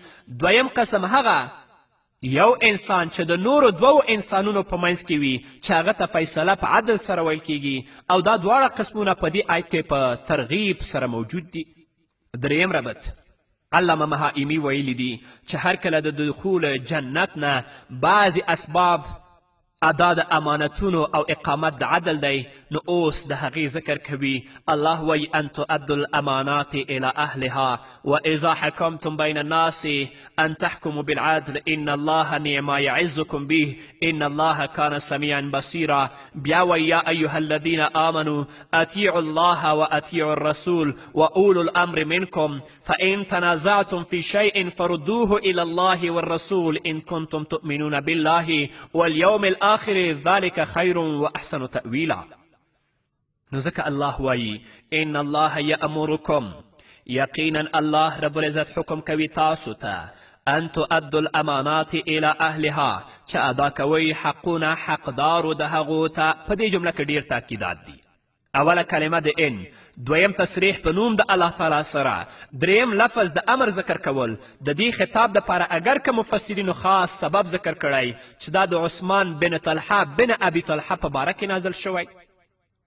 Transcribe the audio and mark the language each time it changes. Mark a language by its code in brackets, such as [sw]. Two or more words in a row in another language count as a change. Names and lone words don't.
[ps] دویم قسم هغه یو انسان چې د نورو 2 انسانونو په منځ کې وي چې هغه ته فیصله په عدل سره ویل کیږي او دا دواړه قسمونه په دې آیت کې په ترغیب سره موجود دي. دریم ربط علامه مهائمي ویلی دي چې هر کله د دخول جنت نه بعضې اسباب ادا د امانتونو او اقامت د عدل دی نو اوس د هغې ذکر کوي. [ar] الله وی ان تؤدوا الامانات الى اهلها واذا حكمتم بين الناس ان تحكموا بالعدل ان الله نعم ما يعظكم به ان الله كان سميعا بصيرا. [ps] بیا وی [ar] یا ایها الذين آمنوا اطیعوا الله واطیعوا الرسول واولو الامر منكم فان تنازعتم في شيء فردوه الى الله والرسول ان كنتم تؤمنون بالله واليوم الآخر ذلك خير واحسن تأويلا. [ps] نو ځکه الله وایي [ar] ان الله یأمرکم [ps] یقینا الله رب العزت حکم کوي تاسو ته [ar] ان تؤدوا الامانات الى اهلها [ps] چې ادا کوئ حقونه حقدارو د هغو ته. په دې جمله کې ډیر تاکیدات دي. اوله کلمه د ان، دویم تصریح په نوم د الله تعالی سره، دریم لفظ د امر ذکر کول. د دې خطاب دپاره اگر که مفسرینو خاص سبب ذکر کړی چې دا د عثمان بن طلحه بن ابي طلحه په باره کې نازل شوی.